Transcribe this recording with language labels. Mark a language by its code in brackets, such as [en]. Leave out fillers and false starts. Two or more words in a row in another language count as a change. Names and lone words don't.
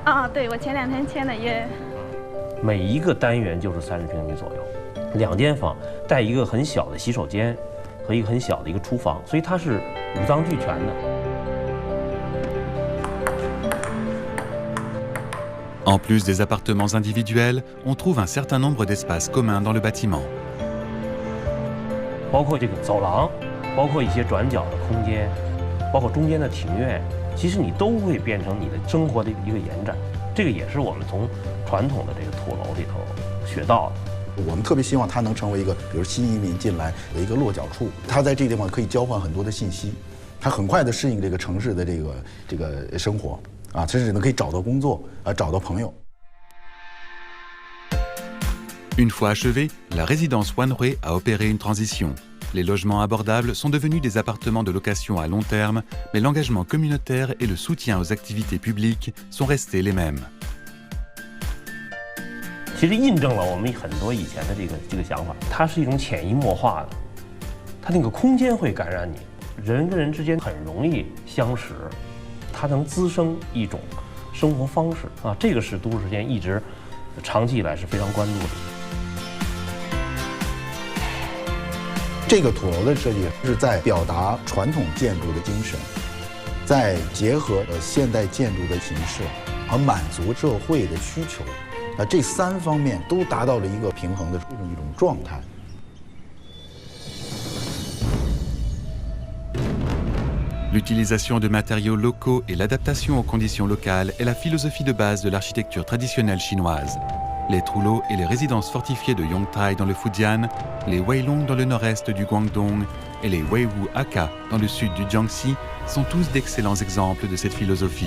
[zh] 啊，对，我前2天签的约。每一个单元就是30平米左右，2间房带一个很小的洗手间和一个很小的一个厨房，所以它是五脏俱全的。 [fr] En plus des appartements individuels, on trouve un certain nombre d'espaces communs dans le bâtiment. [zh] 包括这个走廊，包括一些转角的空间，包括中间的庭院，其实你都会变成你的生活的一个延展。这个也是我们从传统的这个土楼里头学到的。我们特别希望它能成为一个，比如新移民进来的一个落脚处，他在这个地方可以交换很多的信息，他很快的适应这个城市的这个生活。啊，甚至呢可以找到工作，找到朋友。 [fr] Une fois achevée, la résidence Wanhui a opéré une transition. Les logements abordables sont devenus des appartements de location à long terme, mais l'engagement communautaire et le soutien aux activités publiques sont restés les mêmes. [zh] 其实印证了我们很多以前的这个想法，它是一种潜移默化的，它那个空间会感染你，人跟人之间很容易相识，它能滋生一种生活方式啊，这个是都市之间一直长期以来是非常关注的。这个土楼的设计是在表达传统建筑的精神，在结合现代建筑的形式，而满足社会的需求。这3方面都达到了一个平衡的一种状态。 [fr] L'utilisation de matériaux locaux et l'adaptation aux conditions locales est la philosophie de base de l'architecture traditionnelle chinoise. Les Trullo et les résidences fortifiées de Yongtai dans le Fujian, les Weilong dans le nord-est du Guangdong et les Weiwu Aka dans le sud du Jiangxi sont tous d'excellents exemples de cette philosophie.